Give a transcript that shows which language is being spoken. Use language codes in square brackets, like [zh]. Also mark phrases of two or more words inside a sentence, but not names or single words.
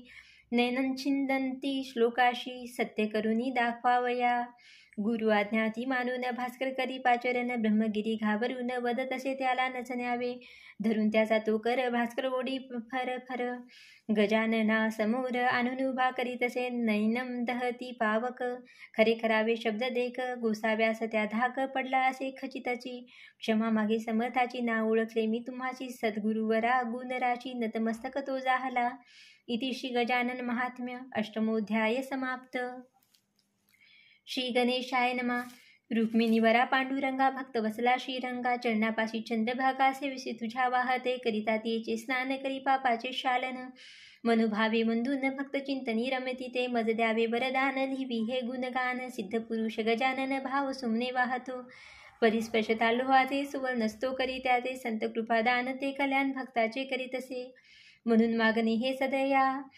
[mr] नयनछिंदंती श्लोकाशी, सत्य करुनी दाखवावया. गुरु आज्ञा ती मानून, भास्कर करी पाचरण, ब्रह्मगिरी घाबरून, वदत असे त्याला नचण्यावे. धरून त्याचा तो कर, भास्कर ओढी फर फर. गजानना समोर आणून उभा करीत असे, [sa] नैनम दहती पावक, [mr] खरे खरावे शब्द देख. गोसाव्यास त्या धाक पडला असे खचितची, क्षमा मागे समर्थाची, ना ओळखले मी तुम्हाची. सद्गुरुवरा गुणराशी, नतमस्तक तो जाहला. [sa] इति श्री गजानन महात्म्य अष्टमोध्याय समाप्त. श्री गणेशाय नमः. [mr] रुक्मिणीवरा पांडुरंगा, भक्त वसला श्रीरंगा, चरणापाशी चंद्रभागा, सेविसी तुझ्या वाहते, करिता तिचे स्नान करी पापाचे शालन. मनोभावे मंदून भक्त चिंतनी रमती ते मज द्यावे वरदान लिहिवी हे गुणगान सिद्ध पुरुष गजानन भाव सुमने वाहतो परिस्पर्शता लोहाचे सुवर्णस्तो करी त्याचे संत कृपादान ते कल्याण भक्ताचे करीत असे म्हणून मागणे हे सदया